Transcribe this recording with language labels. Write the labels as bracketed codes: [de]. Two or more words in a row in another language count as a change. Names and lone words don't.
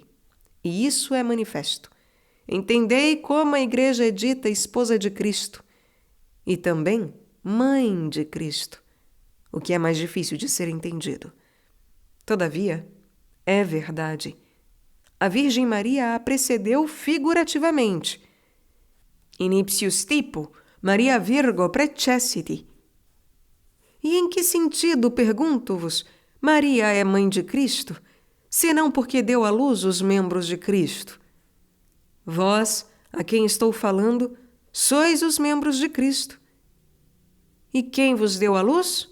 [pt] E isso é manifesto. Entendei como a Igreja é dita esposa de Cristo e também mãe de Cristo, o que é mais difícil de ser entendido. Todavia, é verdade. A Virgem Maria a precedeu figurativamente. [la] In ipsius tipo, Maria Virgo precessit. [pt] E em que sentido, pergunto-vos, Maria é mãe de Cristo, senão porque deu à luz os membros de Cristo? Vós, a quem estou falando, sois os membros de Cristo. E quem vos deu à luz?